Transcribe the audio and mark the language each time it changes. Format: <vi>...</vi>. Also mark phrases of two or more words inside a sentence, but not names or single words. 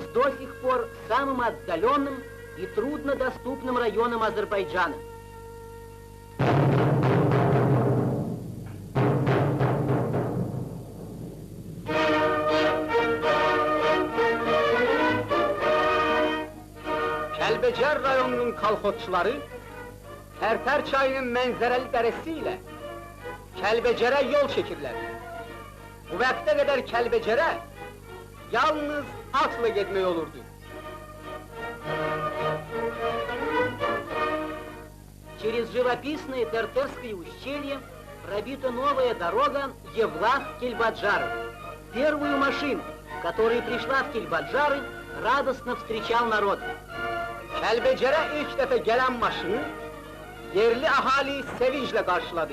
<ru>до сих пор самым отдаленным и труднодоступным районом Азербайджана.</ru> <az>Kəlbəcər rayonunun kolxozçuları, Tərtər çayının mənzərəli dərəsiyle Kəlbəcərə yol çəkirlər. Bu vaxta qədər Kəlbəcərə yalnız atla gitmek olurdu.</az> <ru>Через живописное Тертерское ущелье пробита новая дорога Евлах-Кельбаджары. Первую машину, которая prишла в Кельбаджары, радостно встречал народ.</ru> <az>Kəlbəcərə ilk dəfə gələn maşını yerli ahali sevinçlə qarşıladı.</az>